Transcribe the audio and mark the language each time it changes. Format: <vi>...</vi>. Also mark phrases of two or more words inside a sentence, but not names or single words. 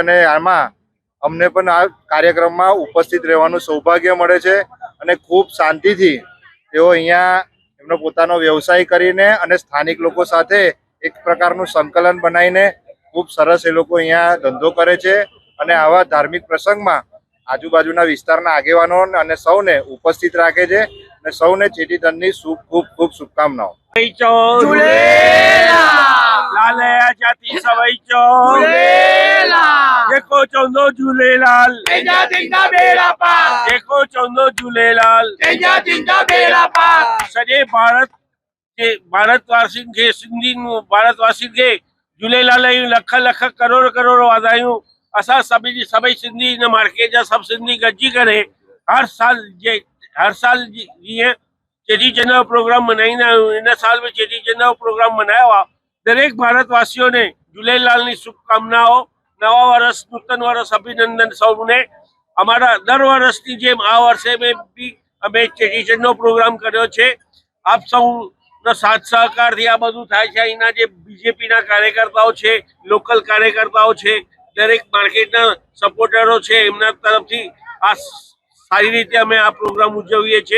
<gu>અને આમાં અમને પણ આ કાર્યક્રમમાં ઉપસ્થિત રહેવાનું સૌભાગ્ય મળે છે અને ખૂબ શાંતિથી તેઓ અહીંયા એમનો પોતાનો વ્યવસાય કરીને અને સ્થાનિક લોકો સાથે એક પ્રકારનું સંકલન બનાવીને ખૂબ સરસ એ લોકો અહીંયા ધંધો કરે છે અને આવા ધાર્મિક પ્રસંગમાં આજુબાજુના વિસ્તારના આગેવાનો અને સૌને ઉપસ્થિત રાખે છે અને સૌને ચેટીચંડની ખૂબ ખૂબ શુભકામનાઓ।</gu> <sd>देखो चौंदो झूलेलाल, देखो चौंदो झूलेलाल, सॼे भारतवासी खे सिंधी भारतवासी खे झूलेलाल जूं लख लख करोड़ करोड़ वाधायूं। असां सभई सिंधी इन मार्केट जा सभु सिंधी गॾिजी करे हर साल जीअं चेटीचंड जो प्रोग्राम मनाईंदा आहियूं, इन साल में चेटीचंड जो प्रोग्राम मनायो आहे।</sd> <gu>દરેક ભારતવાસીઓ ને झूलेलाल ની શુભકામનાઓ, નવા વર્ષ, નૂતન વર્ષ અભિનંદન સૌને। અમારા દર વર્ષની જેમ આ વર્ષે બી અમે ચેટીચંડનો પ્રોગ્રામ કર્યો છે। આપ સૌનો સાથ સહકારથી આ બધું થાય છે। અહીંના જે બીજેપીના કાર્યકર્તાઓ છે, લોકલ કાર્યકર્તાઓ છે, દરેક માર્કેટના સપોર્ટરો છે, એમના તરફથી આ સારી રીતે અમે આ પ્રોગ્રામ ઉજવીએ છીએ।</gu>